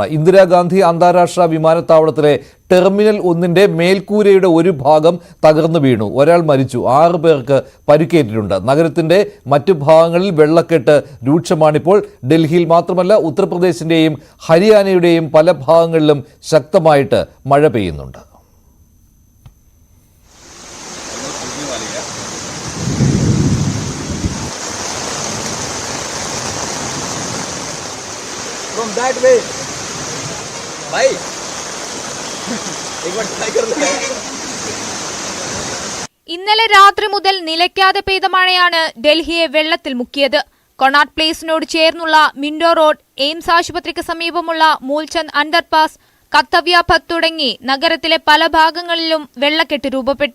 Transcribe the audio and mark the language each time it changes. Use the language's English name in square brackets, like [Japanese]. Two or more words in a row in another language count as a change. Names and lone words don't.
[Malayalam] ഇന്ദിരാഗാന്ധി അന്താരാഷ്ട്ര വിമാനത്താവളത്തിലെ ടെർമിനൽ 1-ന്റെ മേൽക്കൂരയുടെ ഒരു ഭാഗം തകർന്നു വീണു. ഒരാൾ മരിച്ചു, 6 പേർക്ക് പരിക്കേറ്റിട്ടുണ്ട്. നഗരത്തിന്റെ മറ്റു ഭാഗങ്ങളിൽ വെള്ളക്കെട്ട് രൂക്ഷമാണിപ്പോൾ. ഡൽഹിയിൽ മാത്രമല്ല, ഉത്തർപ്രദേശിന്റെയും ഹരിയാനയുടെയും പല ഭാഗങ്ങളിലും ശക്തമായിട്ട് മഴ പെയ്യുന്നുണ്ട്. [English] From that way, [Hindi] भाई एक बार ट्राई कर ले. [Malayalam] ഇന്നലെ രാത്രി മുതൽ നിലയ്ക്കാതെ പെയ്ത മഴയാണ് ഡൽഹിയെ വെള്ളത്തിൽ മുക്കിയത്. കൊണാട്ട് പ്ലേസിനോട് ചേർന്നുള്ള മിൻഡോ റോഡ്, എയിംസ് ആശുപത്രിക്ക് സമീപമുള്ള മൂൽചന്ദ് അണ്ടർപാസ്, കത്തവ്യ പത്ത് തുടങ്ങി നഗരത്തിലെ പല ഭാഗങ്ങളിലും വെള്ളക്കെട്ട് രൂപപ്പെട്ടു.